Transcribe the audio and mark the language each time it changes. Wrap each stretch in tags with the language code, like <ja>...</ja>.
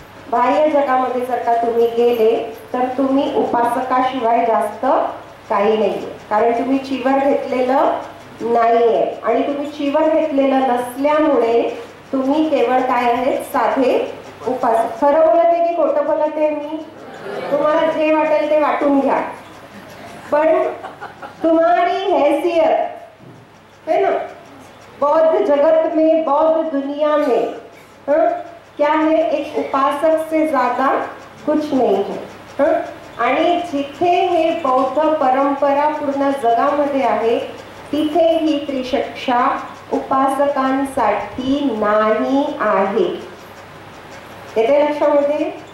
<mr>बाह्य जगामध्ये जर का तुम्ही गेले तर तुम्ही उपासकाशिवाय जास्त काही नाहीये, कारण तुम्ही चिवर घेतलेलं नाहीये आणि तुम्ही चिवर घेतलेलं नसल्यामुळे तुम्ही केवळ काय आहेत, साधे उपासक. खरं बोलते की खोटं बोलते मी, तुम्हाला जे वाटेल ते वाटून घ्या, पण</mr> <hi>तुम्हारी हैसियत है ना बौद्ध जगत में, बौद्ध दुनिया में क्या है, एक उपासक से ज्यादा कुछ नहीं है.</hi> <mr>आणि जिथे हे बौद्ध परंपरा पूर्ण जगामध्ये आहे तिथे ही त्रिशिक्षा उपासकांसाठी नाही आहे. येते लक्षामध्ये.</mr>